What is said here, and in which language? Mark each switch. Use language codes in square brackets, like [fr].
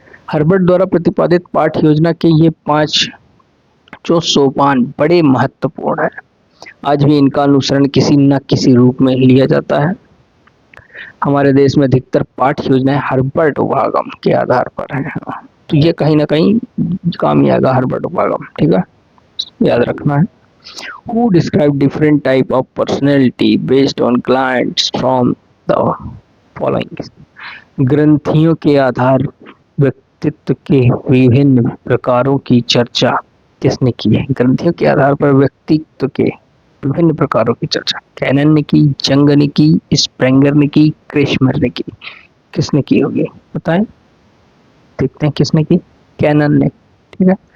[hi] Herbert द्वारा प्रतिपादित पाठ योजना के ये 5 जो सोपान बड़े महत्वपूर्ण है। आज भी इनका अनुसरण किसी न किसी रूप में लिया जाता है। हमारे देश में अधिकतर पाठ योजनाएं हर्बर्ट उपागम के आधार पर है, तो ये कहीं ना कहीं काम ही आएगा हर्बर्ट उपागम, ठीक है, याद रखना है। [en] Who describe different type of personality based on clients from the following? [hi] ग्रंथियों के आधार व्यक्तित्व के विभिन्न प्रकारों की चर्चा किसने की है? ग्रंथियों के आधार पर व्यक्तित्व के विभिन्न प्रकारों की चर्चा कैनन ने की, जंग ने की, स्प्रेंगर ने की, क्रेशमर ने की, किसने की होगी बताएं, देखते हैं किसने की, कैनन ने, ठीक है।